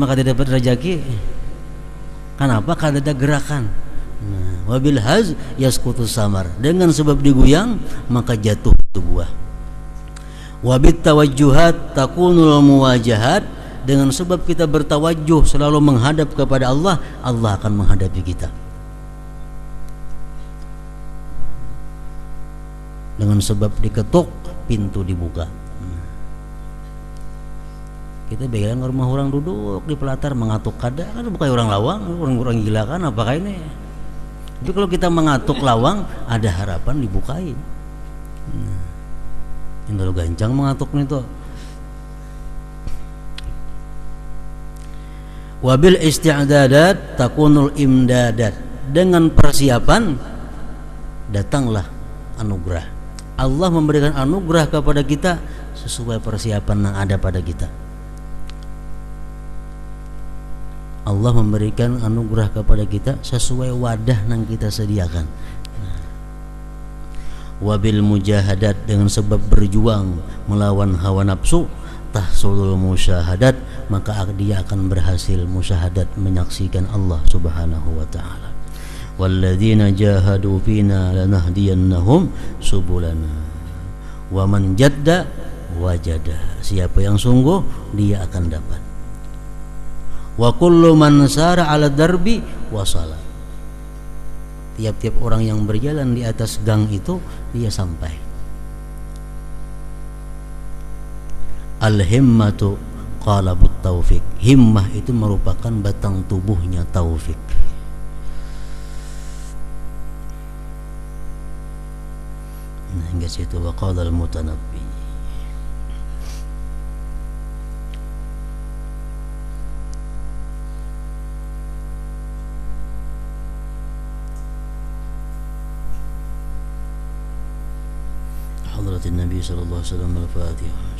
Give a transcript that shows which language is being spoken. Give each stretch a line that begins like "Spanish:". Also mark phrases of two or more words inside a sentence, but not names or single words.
Indonesian: Ntar maka dapat rezeki Kenapa? Karena ada gerakan. Nah,
Arabic: وبالهز يسقط الثمر.
Indonesian: Dengan sebab digoyang maka jatuh itu buah.
Arabic: وبالتوجهات تكون المواجهات.
Indonesian: Dengan sebab kita bertawajjuh selalu menghadap kepada Allah, Allah akan menghadapi kita. Dengan sebab diketuk, pintu dibuka. Kita bilang rumah orang duduk di pelatar mengatuk kada, kan bukan orang lawang, orang gila kan apakah ini? Tapi kalau kita mengatuk lawang, ada harapan dibukain. Yang terlalu gancang mengatuk nih tuh.
Arabic: وبالاستعدادات تكون الإمدادات.
Indonesian: Dengan persiapan datanglah anugerah. Allah memberikan anugerah kepada kita sesuai persiapan yang ada pada kita. Allah memberikan anugerah kepada kita sesuai wadah yang kita sediakan.
Arabic: وبالمجاهدات,
Indonesian: dengan sebab berjuang melawan hawa nafsu,
Arabic: تحصل المشاهدات,
Indonesian: maka dia akan berhasil musyahadat, menyaksikan Allah
Arabic: سبحانه وتعالى. والذين جاهدوا فينا لنهدينهم سبلنا ومن جد وجد.
Indonesian: Siapa yang sungguh dia akan dapat.
Arabic: وكل من سار على الدرب وصل.
Indonesian: Tiap-tiap orang yang berjalan di atas gang itu dia sampai.
Arabic: الهمة قالب التوفيق.
Indonesian: Himmah itu merupakan batang tubuhnya taufik. Nah, hingga situ
Arabic: وقال المتنبي. حضرة النبي صلى الله عليه وسلم الفاتحة.